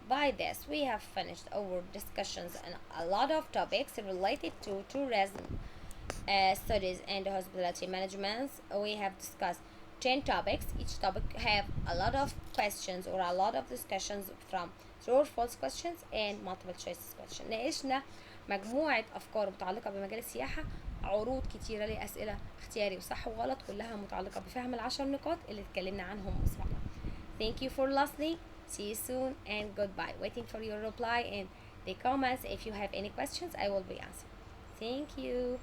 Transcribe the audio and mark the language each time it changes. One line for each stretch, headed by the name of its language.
English: By this, we have finished our discussions on a lot of topics related to tourism studies and hospitality management. We have discussed 10 topics. Each topic have a lot of questions or a lot of discussions from true or false questions and multiple choice questions.
Arabic: ناقشنا مجموعة أفكار متعلقة بمجال السياحة، عروض كتيرة لأسئلة اختياري وصح وغلط كلها متعلقة بفهم العشر نقاط اللي اتكلمنا عنهم مسبقا.
English: Thank you for listening. See you soon and goodbye. Waiting for your reply and the comments. If you have any questions, I will be answering. Thank you.